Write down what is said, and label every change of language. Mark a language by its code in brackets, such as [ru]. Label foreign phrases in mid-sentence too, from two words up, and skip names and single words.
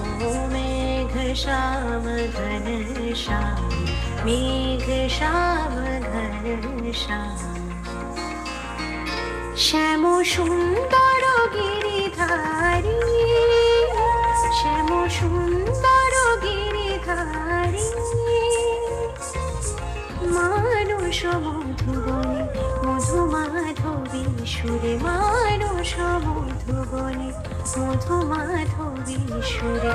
[hi] मेघ श्याम घन श्याम, मेघ श्याम घन श्याम। [bn] শ্যাম সুন্দর গিরিধারী, শ্যাম সুন্দর গিরিধারী, মানুষ মধুবনে মধু মাধবী সুরে, মানুষ মধুবনে মধু মাধবী সুরে।